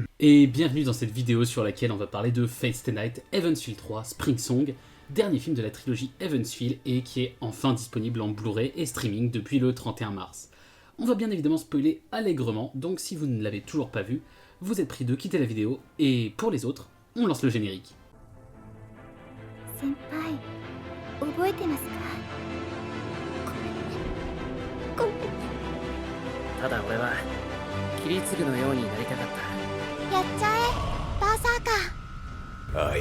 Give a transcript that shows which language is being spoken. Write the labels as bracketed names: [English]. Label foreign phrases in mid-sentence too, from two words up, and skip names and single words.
[French] Et bienvenue dans cette vidéo sur laquelle on va parler de Fate Stay Night Evansville 3 Spring Song, dernier film de la trilogie Evansville et qui est enfin disponible en Blu-ray et streaming depuis le 31 mars. On va bien évidemment spoiler allègrement, donc si vous ne l'avez toujours pas vu, vous êtes pris de quitter la vidéo, et pour les autres, on lance le générique. [Japanese] 先輩覚えてますかごめんねただ俺はキリツグのようになりたかった。やっちゃえバーサーカー